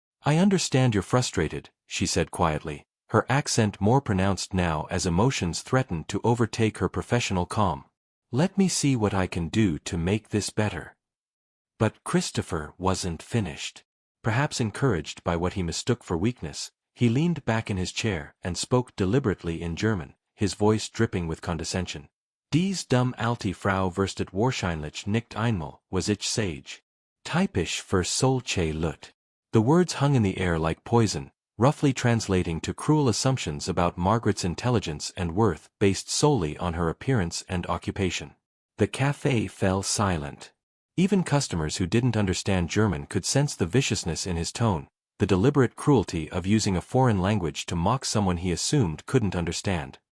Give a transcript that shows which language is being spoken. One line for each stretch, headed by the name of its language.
English: "I understand you're frustrated," she said quietly, her accent more pronounced now as emotions threatened to overtake her professional calm. "Let me see what I can do to make this better." But Christopher wasn't finished. Perhaps encouraged by what he mistook for weakness, he leaned back in his chair and spoke deliberately in German, his voice dripping with condescension.
German: "Dies dumm alte Frau verstet wahrscheinlich nicht einmal, was ich sage. Typisch für solche Leute."
English: The words hung in the air like poison, roughly translating to cruel assumptions about Margaret's intelligence and worth based solely on her appearance and occupation. The cafe fell silent. Even customers who didn't understand German could sense the viciousness in his tone, the deliberate cruelty of using a foreign language to mock someone he assumed couldn't understand.